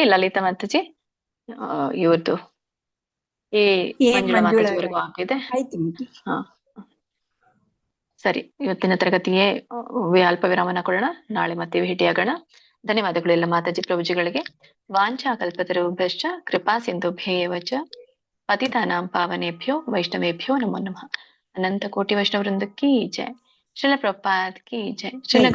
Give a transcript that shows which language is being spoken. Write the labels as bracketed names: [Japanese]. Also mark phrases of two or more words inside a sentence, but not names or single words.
[Kannada] ಲಲಿತಾ ಮಾತಾಜಿ ಇವತ್ತು ಮಂಜುಳಾ ಮಾತಾಜಿವರೆಗೂ ಆಗಿದೆ. ಸರಿ, ಇವತ್ತಿನ ತರಗತಿಗೆ ಅಲ್ಪ ವಿರಾಮನ ಕೊಡೋಣ. ನಾಳೆ ಮತ್ತೆ ಭೇಟಿಯಾಗೋಣ. ಧನ್ಯವಾದಗಳು ಎಲ್ಲ ಮಾತಾಜಿ ಪ್ರಭುಜಿಗಳಿಗೆ. [Sanskrit] ವಾಂಛಾ ಕಲ್ಪತರುಭ್ಯಶ್ಚ ಕೃಪಾ ಸಿಂಧುಭ್ಯೇವ ಚ ಪತಿತಾನಾಂ ಪಾವನೇಭ್ಯೋ ವೈಷ್ಣವೇಭ್ಯೋ ನಮೋ ನಮಃ. [Hindi] अनंत कोटि वैष्णव वृंद की जय। श्रील प्रभुपाद की जय। श्रील गुरु